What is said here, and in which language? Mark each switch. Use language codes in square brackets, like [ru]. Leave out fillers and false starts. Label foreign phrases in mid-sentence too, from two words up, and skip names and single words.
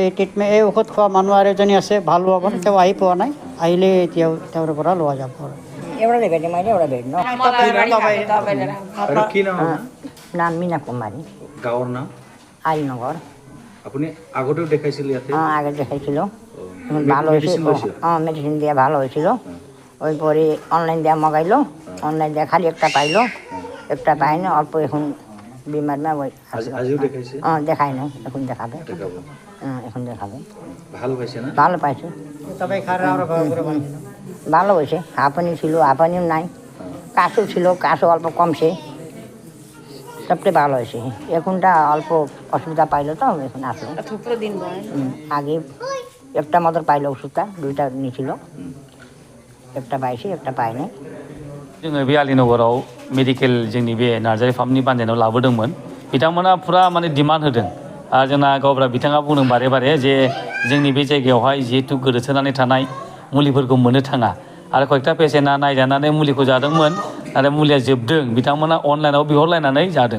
[as] এই ঔষধ খোৱা মানুহ আৰু এজনী আছে, ভাল হ'ব মানে, তেওঁ আহি পোৱা নাই, আহিলে এতিয়াও তেওঁৰ পৰা লোৱা যাব আৰু। নাম মীনা কুমাৰী। গাঁৱৰ নাম? আলীনগৰ। আপুনি আগতেও দেখাইছিল ইয়াতে? আগে দেখাইছিলোঁ, ভাল হৈছিল। মেডিচিন দিয়া ভাল হৈছিল। [bn] ওই পরে অনলাইন দিয়া মগাইলো, অনলাইন দিয়া খালি একটা পাইলো, একটা পাইনি, অল্প এখন বিমার না ওই দেখাই নাই, এখন দেখাবে। এখন দেখাবে। ভালো পাইছে না? ভালো পাইছে, ভালো হয়েছে। হাঁপানি ছিল, হাঁপানিও নাই। কাশও ছিল, কাশও অল্প কমছে, সবটাই ভালো হয়েছে। এখনটা অল্প অসুবিধা পাইলো তো এখন আসলো। আগে একটা মতো পাইলো ওষুধটা, দুইটা নিয়েছিল, একটা পাইছে, একটা পাইনি। [brx] जोङो बे आलीनगराव मेडिकेल जोंनि बे नार्जारि फार्मनि बानजायनायाव लाबोदोंमोन। बिथांमोना फुरा माने डिमान्ड होदों आरो जोंना गावब्रा बिथाङा बुंदों बारे बारे जे जोंनि बे जायगायावहाय जिहेतु गोदोसोनानै थानाय मुलिफोरखौ मोननो थाङा आरो कयेकटा पेसेन्टआ नायजानानै मुलिखौ जादोंमोन आरो मुलिया जोबदों, बिथांमोना अनलाइनाव बिहरलायनानै जादों।